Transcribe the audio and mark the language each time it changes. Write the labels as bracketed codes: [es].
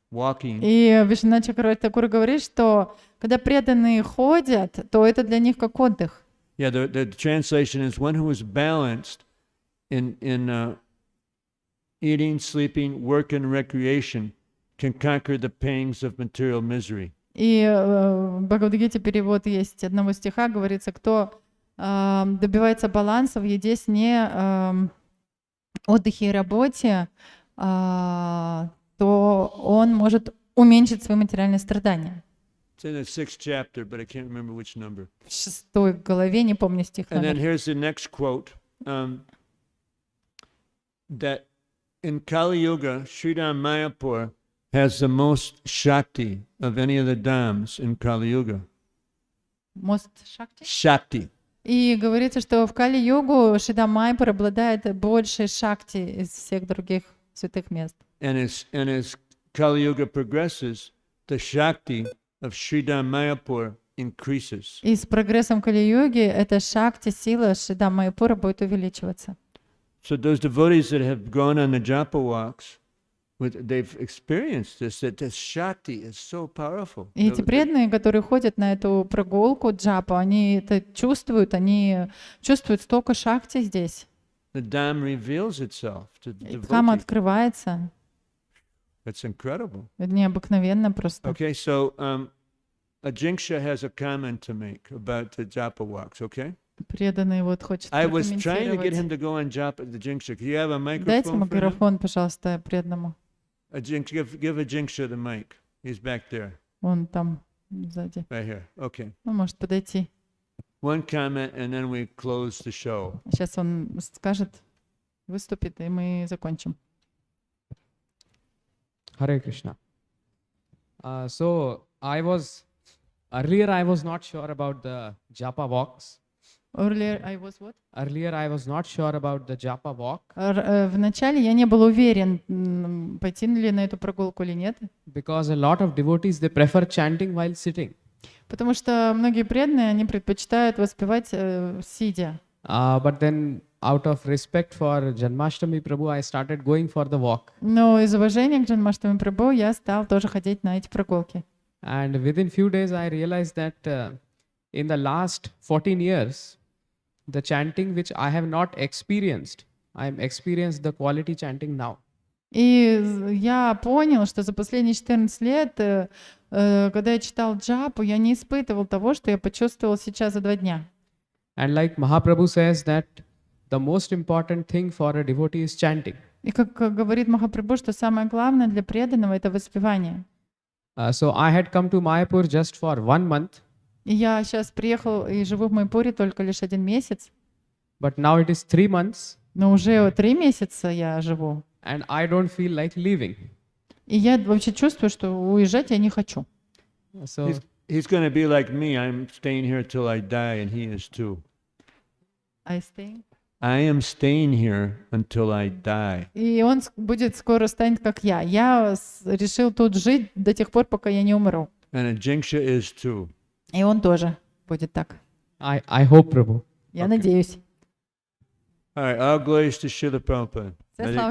[en] Walking. [ru] И Вишванат Чакраварти Такур говорит, что когда преданные ходят, то это для них как отдых. [en] Yeah, the translation is one who is balanced in eating, sleeping, work, and recreation can conquer the pangs of material misery. [ru] И в Бхагавад-гите перевод есть одного стиха, говорится, кто добивается баланса в еде, сне, отдыхе и работе, то он может уменьшить свои материальные страдания. [en] It's in the 6th chapter, but I can't remember which number. [ru] В 6 главе, не помню стих [en] And then [ru] номер. [en] here's the next quote. That in Kali Yuga, Shri Mayapur has the most Shakti of any of the Dhams in Kali Yuga. Мост Шакти. Shakti. [ru] И говорится, что в Кали-югу Шри Майяпур обладает большей шакти из всех других святых мест. [en] And as Kali Yuga progresses, the Shakti of Shri Mayapur increases. [ru] И с прогрессом Кали-юги эта шакти, сила Шри Майяпура будет увеличиваться. [en] So those devotees that have gone on the japa walks, they've experienced this, that the Shakti is so powerful. [ru] И эти преданные, которые ходят на эту прогулку джапа, они это чувствуют, они чувствуют столько шакти здесь. [en] The Dham reveals itself to the [ru] И Дхам [en] devotee. [ru] открывается. [en] That's incredible. [ru] Это необыкновенно просто. [en] Okay, so Ajingsha has a comment to make about the japa walks, okay? [ru] Преданный вот хочет [en] I was trying to get him [ru] прокомментировать. [en] to go on japa, the Ajingsha. Do you have a [ru] Дайте [en] microphone for him? [ru] микрофон, пожалуйста, преданному. [en] Give Ajingsha the mic. He's back there, [ru] Он там сзади. [en] right here. Okay. [ru] Он может подойти. [en] One comment and then we close the show. [ru] Сейчас он скажет, выступит, и мы закончим. [en] Hare Krishna. So earlier I was not sure about the japa walks. Earlier I was what? Earlier I was not sure about the japa walk [ru] Вначале я не был уверен, пойти ли на эту прогулку или нет, [en] because a lot of devotees they prefer chanting while sitting. [ru] потому что многие преданные, они предпочитают воспевать сидя. [en] But then out of respect for Janmastami Prabhu, I started going for the walk. [ru] Но из уважения к Джанмаштами прабху я стал тоже ходить на эти прогулки. [en] And within few days I realized that in the last 14 years, the chanting which I have not experienced, I am experienced the quality chanting now. [ru] И я понял, что за последние 14 лет, когда я читал джапу, я не испытывал того, что я почувствовал сейчас за 2 дня. [en] And like Mahaprabhu says that the most important thing for a devotee is chanting. [ru] И как говорит Махапрабху, что самое главное для преданного — это воспевание. [en] So I had come to Mayapur just for 1 month, [ru] И я сейчас приехал и живу в Майпуре только лишь 1 месяц, [en] but now it is 3 months [ru] но уже 3 месяца я живу. [en] and I don't feel like leaving. [ru] И я вообще чувствую, что уезжать я не хочу. [en] So He's going to be like me. I'm staying here till I die, and he is too. I am staying here until I die. [ru] И он будет скоро станет как я. Я решил тут жить до тех пор, пока я не умру. [en] And Ajingsha is too. [ru] И он тоже будет так. [en] I hope, Prabhu. [ru] Я [en] Okay. [ru] надеюсь. [en] All right, all glories to Srila Prabhupada. [ru] Все [en] Hare [ru] слава